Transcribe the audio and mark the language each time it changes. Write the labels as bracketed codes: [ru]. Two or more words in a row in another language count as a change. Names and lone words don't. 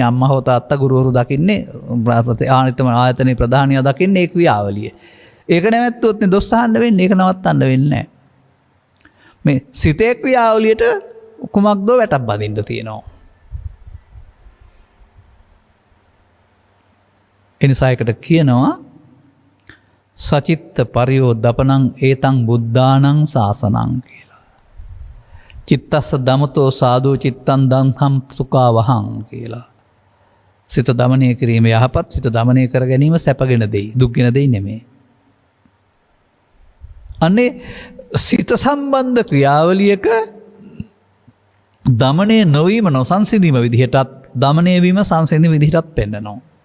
[si] අම්මා හෝ තාත්තා ගුරුවරු දකින්නේ, ආයතනයේ ප්‍රධානියා දකින්නේ ඒ ක්‍රියාවලිය. ඒක නැවැත්තුවොත් නේ දොස් අහන්න වෙන්නේ. ඒක නවත්තන්න වෙන්නේ නැහැ. මේ සිතේ ක්‍රියාවලියට කුමක්දෝ වැටක් බඳින්න තියෙනවා. එනිසා එකට කියනවා [pi] සචිත්ත පරියෝදපනං ඒතං බුද්ධානං ශාසනං [si] කියලා. [pi] චිත්තස්ස දමතෝ සාදු චිත්තං දංහම් සුඛාවහං කියලා. [si] සිත දමනය කිරීම යහපත්, සිත දමනය කර ගැනීම සැපගෙන දෙයි, දුක්ගෙන දෙයි නෙමෙයි. අන්නේ සිත සම්බන්ධ ක්‍රියාවලියක දමනය නොවීම නොසංසිඳීම විදිහටත්, දමනය වීම සංසිඳීම විදිහටත් පෙන්නනවා.